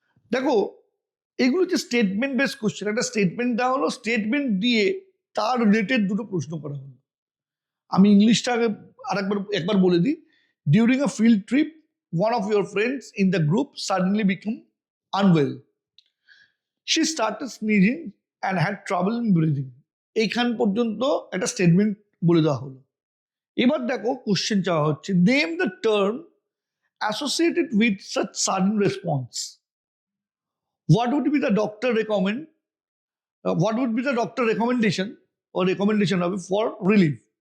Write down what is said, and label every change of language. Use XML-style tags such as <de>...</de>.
<bn>দেখো, এগুলো হচ্ছে স্টেটমেন্ট বেস কোশ্চেন। একটা স্টেটমেন্ট দেওয়া হলো, স্টেটমেন্ট দিয়ে তার রিলেটেড দুটো প্রশ্ন করা হলো। আমি ইংলিশটা একবার বলে দিই।</bn> <en>During a field trip, one of your friends in the group suddenly become unwell. She started sneezing and had trouble in breathing.</en> <bn>এইখান পর্যন্ত একটা স্টেটমেন্ট বলে দেওয়া হলো। এবার দেখো কোশ্চেন চাওয়া হচ্ছে,</bn> <en>Name the term associated with such sudden response. What would be the doctor recommend, what would be the doctor recommendation ও recommendation হবে for relief.</en>